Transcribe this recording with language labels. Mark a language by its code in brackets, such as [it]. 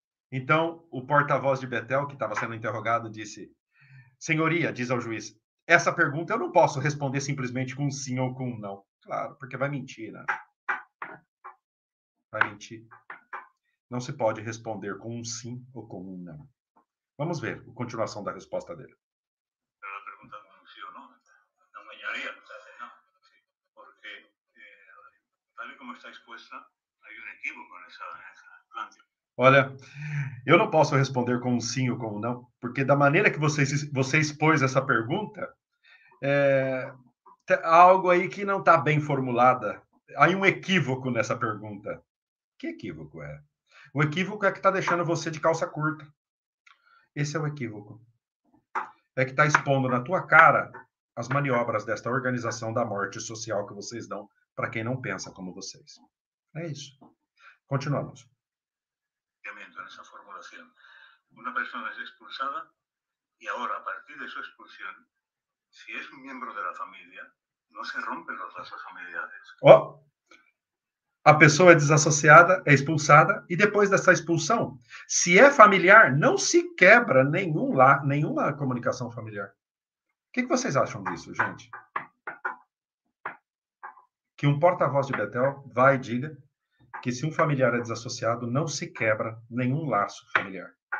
[pt] Então, o porta-voz de Betel, que estava sendo interrogado, disse, senhoria, diz ao juiz, essa pergunta eu não posso responder simplesmente com um sim ou com um não. Claro, porque vai mentir, né? Vai mentir. Não se pode responder com um sim ou com um não. Vamos ver a continuação da resposta dele. [es] Pero la pregunta con un sí o no, no me engañaría, no, porque tal y como está expuesta, hay un equívoco en esa planteo. [pt] Olha, eu não posso responder com um sim ou com um não, porque da maneira que você expôs essa pergunta, há algo aí que não está bem formulada. Há um equívoco nessa pergunta. Que equívoco é? O equívoco é que está deixando você de calça curta. Esse é o equívoco. É que está expondo na tua cara as maniobras desta organização da morte social que vocês dão para quem não pensa como vocês. É isso. Continuamos. [es] Esa formulación. Una persona es expulsada y ahora, a partir de su expulsión, si es un miembro de la familia, no se rompen los lazos familiares. [pt] Ó, a pessoa é desassociada, é expulsada, e depois dessa expulsão, se é familiar, não se quebra nenhuma comunicação familiar. O que vocês acham disso, gente? Que um porta-voz de Betel vai e diga que se um familiar é desassociado, não se quebra nenhum laço familiar.